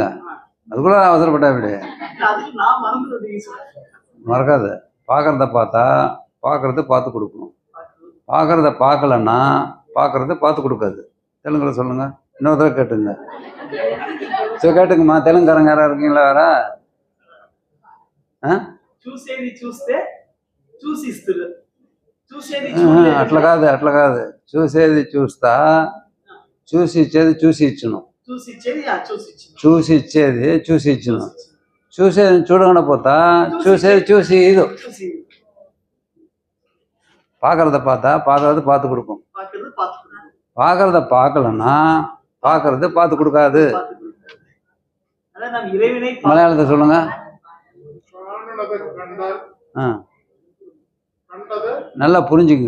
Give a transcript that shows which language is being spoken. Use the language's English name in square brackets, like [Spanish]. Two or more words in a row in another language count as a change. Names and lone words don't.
[Tamil] அதுக்குள்ள அவசரப்பட்டா இப்படி மறக்காது. பார்க்குறத பார்த்தா பார்க்கறது பார்த்து கொடுக்கும். பார்க்குறத பார்க்கலன்னா பார்க்கறது பார்த்து கொடுக்காது. தெலுங்கில் சொல்லுங்க. இன்னொரு தடவை கேட்டுங்க. சரி கேட்டுங்கம்மா. தெலுங்குக்காரங்க யாராவது இருக்கீங்களா? [Telugu] வேற అట్లా కాదు. చూసేది చూస్తా, చూసి ఇచ్చేది చూసి ఇచ్చును. చూసి ఇచ్చేది చూసి ఇచ్చును. చూసేది చూడకుండా పోతా, చూసేది చూసి ఇది. [Tamil] பார்க்கறத பார்த்தா பார்க்கறது பார்த்து கொடுக்கும். பார்க்கறத பார்க்கலன்னா பார்க்கறது பார்த்து கொடுக்காது. மலையாளத்தை சொல்லுங்க. நல்லா புரிஞ்சுக்குங்க.